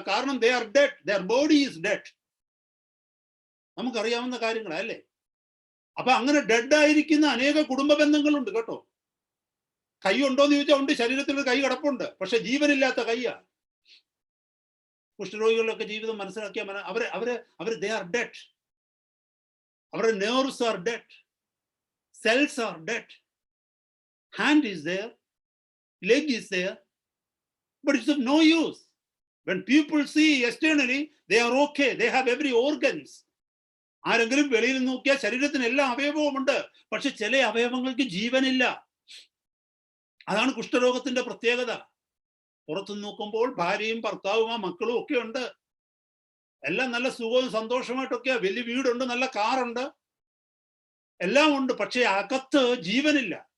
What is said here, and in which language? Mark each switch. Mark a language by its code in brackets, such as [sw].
[ml] കാരണം [en] They are dead, their body is dead. [ml] നമുക്കറിയാവുന്ന കാര്യങ്ങളല്ലേ? അപ്പൊ അങ്ങനെ ഡെഡ് ആയിരിക്കുന്ന അനേക കുടുംബ ബന്ധങ്ങളുണ്ട് കേട്ടോ. കൈ ഉണ്ടോന്ന് ചോദിച്ചാൽ ഉണ്ട്, ശരീരത്തിൽ ഒരു കൈ കിടപ്പുണ്ട്, പക്ഷെ ജീവനില്ലാത്ത കൈയാ. കുഷ്ഠരോഗികളുടെ ജീവിതം മനസ്സിലാക്കിയാൽ അവര് [en] They are dead. [ml] അവരുടെ [en] Nerves are dead, cells are dead, hand is there, leg is there, but it's of no use. When people see externally, they are okay, they have every organs. [ml] ആരെങ്കിലും വെളിയിൽ നോക്കിയാൽ ശരീരത്തിന് എല്ലാ അവയവവും ഉണ്ട്, പക്ഷെ ചില അവയവങ്ങൾക്ക് ജീവനില്ല. അതാണ് കുഷ്ഠരോഗത്തിന്റെ പ്രത്യേകത. പുറത്തു നോക്കുമ്പോൾ ഭാര്യയും ഭർത്താവും മക്കളും ഒക്കെ ഉണ്ട്, എല്ലാം നല്ല സുഖവും സന്തോഷമായിട്ടൊക്കെയാ, വലിയ വീടുണ്ട്, നല്ല കാറുണ്ട്, എല്ലാം ഉണ്ട്, പക്ഷെ അകത്ത് ജീവനില്ല.